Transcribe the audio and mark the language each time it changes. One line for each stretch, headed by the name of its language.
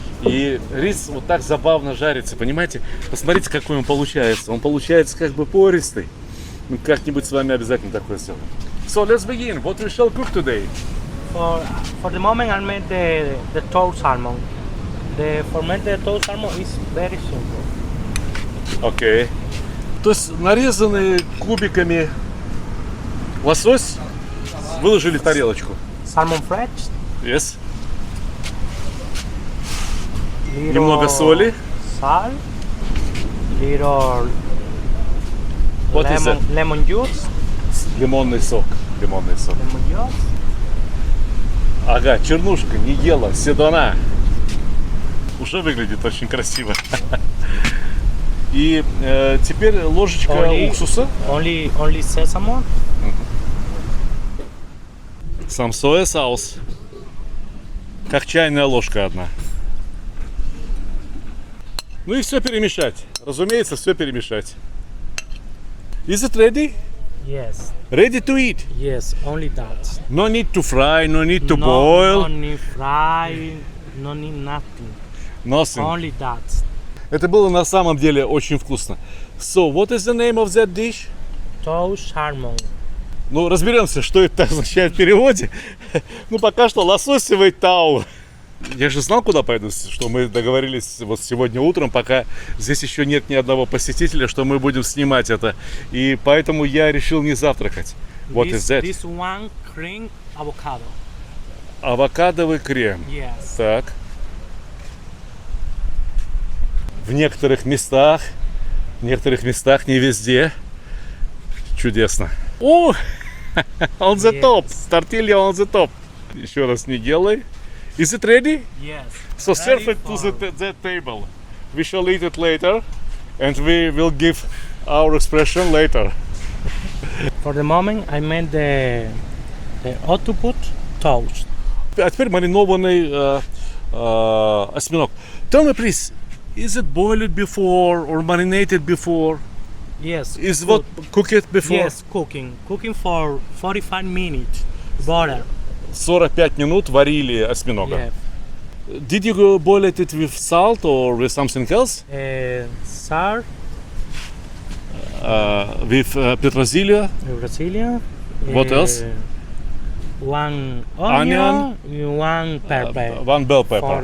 Russian: И рис вот так забавно жарится, понимаете? Посмотрите, какой он получается. Он получается как бы пористый. Мы как-нибудь с вами обязательно такое сделаем.
English: So let's begin. What we shall cook today? For the moment, I made the toast salmon. The fermented toast salmon is very simple.
Russian: Окей. То есть нарезанные кубиками лосось выложили в тарелочку.
English: Salmon fresh. Yes. Little
Russian: Немного соли.
English: Salt. Little What is that? lemon juice.
Russian: Лимонный сок.
English: Lemon juice.
Russian: Ага, чернушка, нигела, седона. Уже выглядит очень красиво. И теперь ложечка уксуса.
English: Only sesame.
Russian: Сам соя соус. Как чайная ложка одна. Ну и все перемешать. Разумеется, все перемешать.
English: Is it ready? Yes. Ready to eat? Yes, only that. No need to fry, no need to boil. No need fry, no need nothing. Nothing. Only that.
Russian: Это было на самом деле очень вкусно.
English: So, what is the name of that dish? Toast salmon.
Russian: Ну, разберемся, что это означает в переводе. Ну, пока что лососевый тау. Я же знал, куда пойду, что мы договорились вот сегодня утром, пока здесь еще нет ни одного посетителя, что мы будем снимать это. И поэтому я решил не завтракать.
English: What is that? This one cream avocado.
Russian: Авокадовый крем.
English: Yes.
Russian: Так. В некоторых местах, не везде. Чудесно. О!
English: On the top. Тортилья on the top.
Russian: Еще раз не делай.
English: Is it ready? Yes. So serve it to that table. We shall eat it later, and we will give our expression later. For the moment, I made the octopus toast.
Russian: А теперь маринованный осьминог.
English: Tell me, please, is it boiled before or marinated before? Yes. Is what cooked before? Yes, cooking for 45 minutes. Butter.
Russian: 45 минут варили осьминога.
English: Yeah. Did you boil it with salt or with something else? Salt, With petrosilio? Brasilia. What else? One Onion. onion, one pepper. One bell pepper.